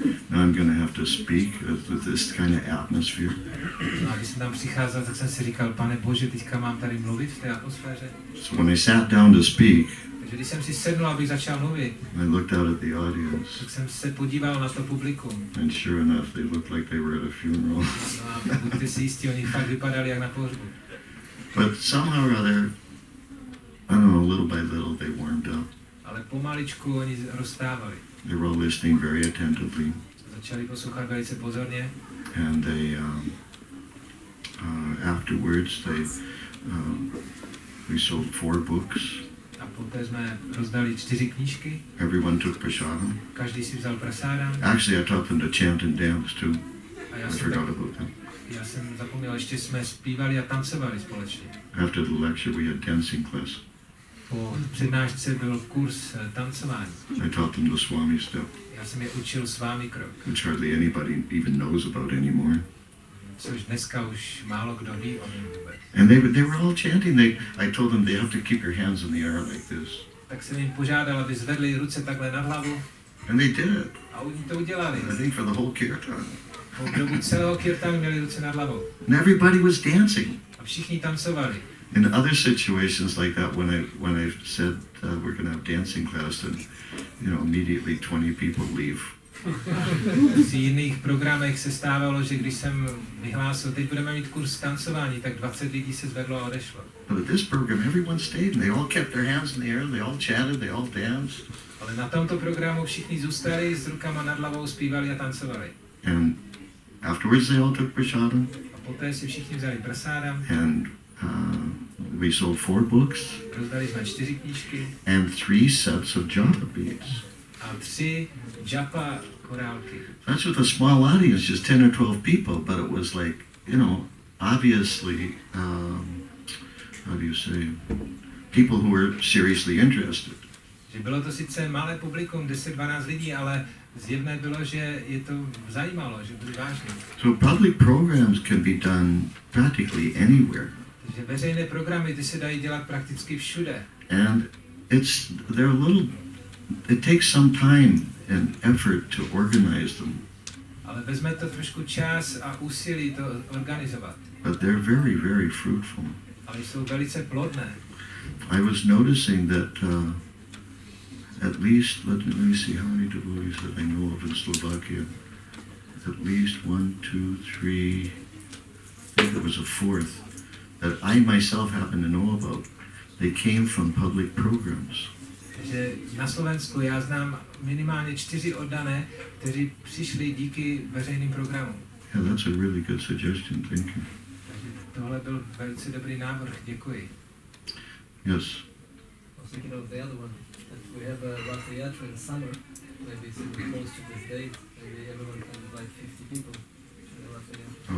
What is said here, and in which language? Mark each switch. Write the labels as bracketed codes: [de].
[en] Now I'm going to have to speak with this kind of atmosphere. [cs] A když jsem tam přicházel, tak jsem si říkal, Pane Bože, teďka mám tady mluvit v té atmosféře. [en] So when I sat down to speak, [cs] Takže když jsem si sednul, abych začal mluvit, [en] I looked out at the audience, [cs] tak jsem se podíval na to publikum. [en] and sure enough, they looked like they were at a funeral. [cs] No a buďte si jistí, oni fakt vypadali jak na pohřbu. [en] But somehow or other, I don't know, little by little, they warmed up. [cs] Ale pomaličku oni rozstávali. [en] They were all listening very attentively, [cs] Začali poslouchat velice pozorně. [en] and they afterwards we sold 4 books. [cs] A poté jsme rozdali 4 knížky. [en] Everyone took prasadam. [cs] Každý si vzal prasádam. [en] Actually, I taught them to chant and dance too. [cs] A [en] I forgot about that. [cs] já jsem zapomněl, ještě jsme zpívali a tancovali společně. [en] After the lecture, we had dancing class. [cs] Po přednášce byl kurz tancování. [en] I taught them the Swami step, [cs] Já jsem je učil s vámi krok, [en] which hardly anybody even knows about anymore. [cs] což dneska už málo kdo ví o něm vůbec. [en] And they were all chanting. I told them they have to keep your hands in the air like this. [cs] Tak jsem jim požádal, aby zvedli ruce takhle nad hlavu. [en] And they did. [cs] A oni to udělali. [en] I think for the whole kirtan. [cs] Po dobu celého kirtanu měli ruce nad hlavou. [en] And everybody was dancing. [cs] A všichni tancovali. [en] In other situations like that, when I said we're going to have dancing class, and immediately 20 people leave. [cs] V jiných programech se stávalo, že když jsem vyhlásil, teď budeme mít kurz tancování, tak 20 lidí se zvedlo a odešlo. [en] But at this program, everyone stayed, and they all kept their hands in the air, and they all chanted, they all danced. [cs] Ale na tomto programu všichni zůstali s rukama nad hlavou, zpívali a tancovali. [en] And afterwards, they all took prasadam. [cs] A poté si všichni vzali prasádam. [en] And we sold 4 books [cs] Rozdali jsme 4 knížky [en] and 3 sets of japa beads. [cs] a 3 japa korálky. [en] That's with a small audience, just 10 or 12 people, but it was like, you know, obviously, how do you say, people who were seriously interested. [cs] Že bylo to sice malé publikum, 10-12 lidí, ale zjevné bylo, že je to zajímalo, že byli vážní. [en] So public programs can be done practically anywhere. [cs] Takže veřejné programy, ty se dají dělat prakticky všude. [en] And they're a little, it takes some time and effort to organize them. [cs] Ale vezme to trošku čas a úsilí to organizovat. [en] But they're very, very fruitful. [cs] Ale jsou velice plodné. [en] I was noticing that at least, let me see how many devotees that I know of in Slovakia. At least 1, 2, 3, I think there was a 4th that I myself happen to know about. They came from public programs. [cs] Takže na Slovensku já znám minimálně 4 oddané, kteří přišli díky veřejným programům. [en] Yeah, that's a really good suggestion. Thank you. [cs] Takže tohle byl velice dobrý návrh, děkuji. [en] Yes. I was thinking of the other one. That we have a Rath Yatra in summer, maybe it's close to this date, maybe everyone can invite 50 people to the Rath Yatra.